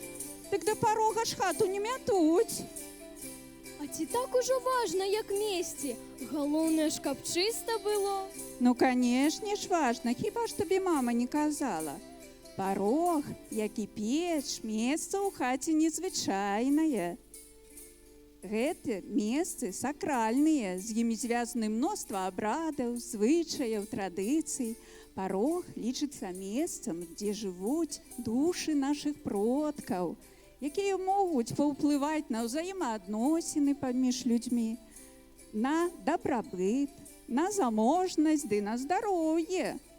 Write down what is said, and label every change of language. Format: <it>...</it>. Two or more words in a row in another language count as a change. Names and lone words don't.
<be>Так до порога ж хату не мятуть. А ці так ужо важно, як месці. Галоўнае ж, каб чыста было. Ну, канешне ж важно, хіба ж тобі мама не казала. Порог, як і печ, месца ў хаце незвычайнае. Гэты месцы сакральныя, з імі звязаны мноства абрадаў, звычаяў, традыцый. Порог лічыцца месцам, дзе жывуць душы нашых продкаў, якія могуць паўплываць на ўзаемаадносіны паміж людзьмі, на дабрабыт, на заможнасць ды на здароўе.</be>